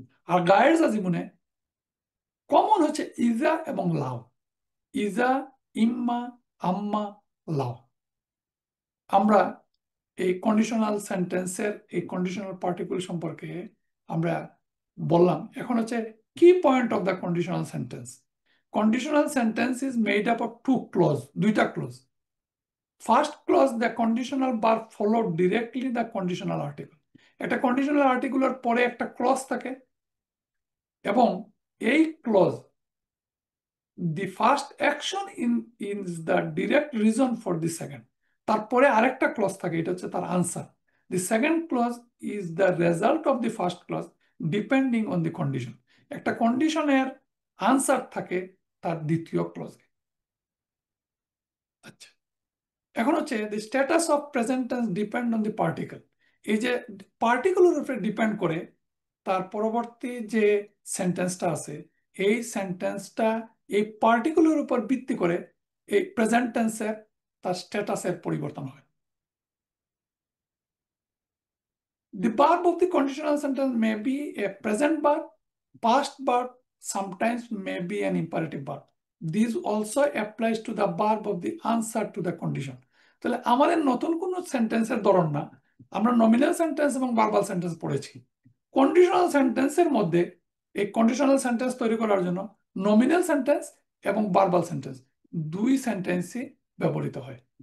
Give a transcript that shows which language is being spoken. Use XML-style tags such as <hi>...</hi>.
<bn>আর গায়ের জাজিমুনে কমন হচ্ছে ইজা এবং লাও। ইজা, ইম্মা, আম্মা, লাও। আমরা এই কন্ডিশনাল সেন্টেন্সের এই কন্ডিশনাল পার্টিকুল সম্পর্কে আমরা বললাম। এখন হচ্ছে</bn> <en>Key point of the conditional sentence. Conditional sentence is made up of two clause,</en> <bn>দুইটা</bn> <en>clause. First clause, the conditional verb follow directly the conditional article.</en> <bn>একটা conditional article এর পরে একটা clause থাকে এবং এই clause</bn> <en>the first action is the direct reason for the second.</en> <bn>তারপরে আরেকটা clause থাকে, এটা হচ্ছে তার answer.</bn> <en>The second clause is the result of the first clause depending on the condition.</en> <bn>একটা কন্ডিশনের আনসার থাকে তার দ্বিতীয় ক্লজে। আচ্ছা, এখন হচ্ছে</bn> <en>the status of present tense depend on the particle.</en> <bn>এই যে পার্টিকুলার উপরে ডিপেন্ড করে তার পরবর্তী যে সেন্টেন্সটা আছে, এই সেন্টেন্সটা এই পার্টিকুলার উপর ভিত্তি করে এই প্রেজেন্ট টেন্সের তার স্ট্যাটাসের পরিবর্তন হয়।</bn> <en>The verb of the conditional sentence may be a present verb, past verb, sometimes may be an imperative verb. This also applies to the verb of the answer to the condition.</en> <bn>তাহলে আমাদের নতুন কোনো সেন্টেন্সের ধরন না, আমরা nominal sentence এবং verbal sentence পড়েছি। কন্ডিশনাল সেন্টেন্সের মধ্যে এই কন্ডিশনাল সেন্টেন্স তৈরি করার জন্য নমিনাল সেন্টেন্স এবং ভার্বাল সেন্টেন্স দুই সেন্টেন্সই ব্যবহৃত হয়।</bn>